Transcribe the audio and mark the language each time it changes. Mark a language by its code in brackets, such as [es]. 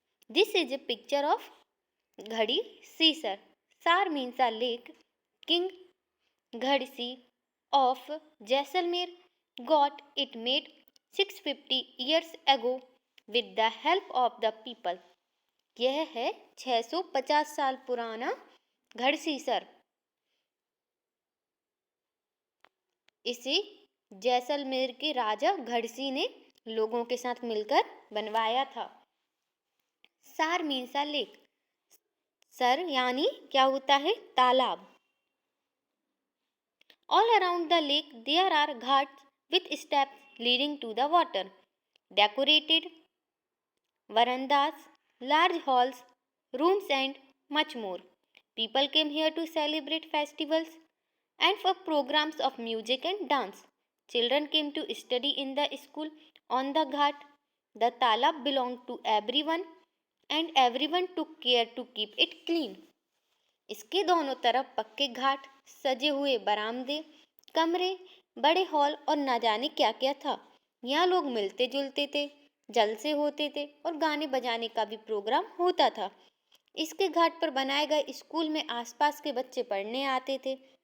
[en] This is a picture of Ghadi Caesar. Sar means a lake. King Ghadsi of Jaisalmer got it made 650 years ago with the help of the people. [hi] यह है 650 साल पुराना घड़सीसर. इसे जैसलमेर के राजा घड़सी ने लोगों के साथ मिलकर बनवाया था. [en] Sar means a lake. [hi] सर यानी क्या होता है? तालाब. [en] All around the lake there are ghats with steps leading to the water, decorated verandas, large halls, rooms and much more. People came here to celebrate festivals and for programs of music and dance. Children came to study in the school on the ghat. The talab belonged to everyone and everyone took care to keep it clean. [hi] इसके दोनों तरफ पक्के घाट, सजे हुए बरामदे, कमरे, बड़े hall और ना जाने क्या क्या था. यहाँ लोग मिलते जुलते थे, जलसे होते थे और गाने बजाने का भी प्रोग्राम होता था. इसके घाट पर बनाए गए स्कूल में आसपास के बच्चे पढ़ने आते थे.